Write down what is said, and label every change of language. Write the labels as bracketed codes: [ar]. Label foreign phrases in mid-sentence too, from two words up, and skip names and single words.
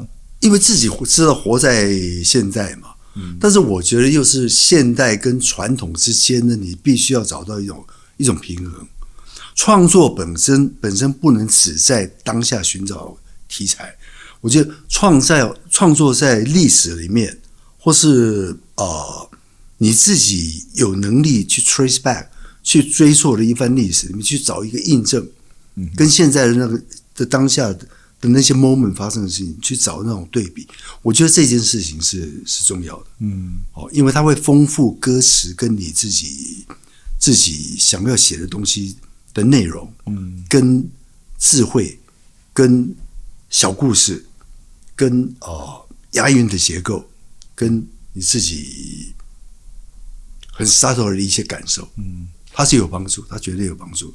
[zh] 因為自己知道活在現在嘛。但是我覺得又是現代跟傳統之間呢，你必須要找到一種平衡。創作本身不能只在當下尋找題材，我覺得創作在歷史裡面，或是你自己有能力去 [en] trace back [zh] 去追溯的一番歷史裡面去找一個印證，跟現在的那個的當下的那些 moment 發生的事情去找那種對比，我覺得這件事情是重要的。因為它會豐富歌詞跟你自己想要寫的東西的內容，跟智慧，跟小故事，跟押韻的結構，跟你自己很 subtle 的一些感受，它是有幫助，它絕对有幫助。